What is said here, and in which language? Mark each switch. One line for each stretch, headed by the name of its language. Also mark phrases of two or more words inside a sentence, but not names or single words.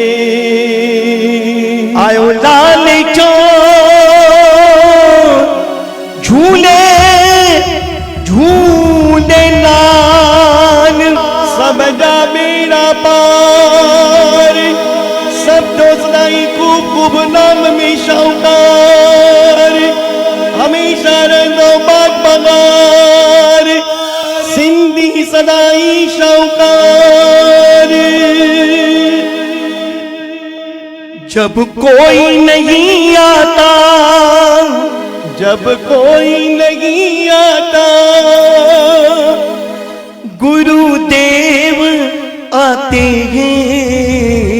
Sindhi: आयो लाल चो झूले झूले नान सब जा बेड़ा पार, सब दोस्ताई खूब खूब नाम में शाहूकार, हमेशा रंगो बाग बगार, सिंधी सदाई शाहूकार।
Hindi: जब कोई नहीं आता, जब कोई नहीं आता, गुरुदेव आते हैं,